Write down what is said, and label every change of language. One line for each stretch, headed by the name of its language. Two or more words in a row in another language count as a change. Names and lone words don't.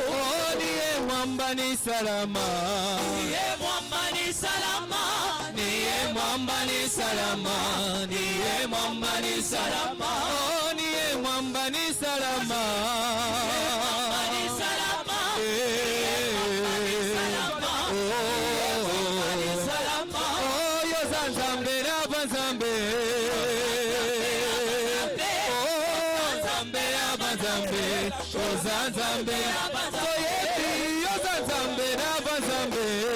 Swahili: Oh niye mwamba ni salama, niye mwamba ni salama, niye mwamba ni salama, niye mwamba ni salama, oh niye mwamba ni salama, niye mwamba ni salama,
Lingala: oh yo zanzambe na banzambe, oh zanzambe na banzambe, oh zanzambe na banzambe, yo zanzambe na banzambe.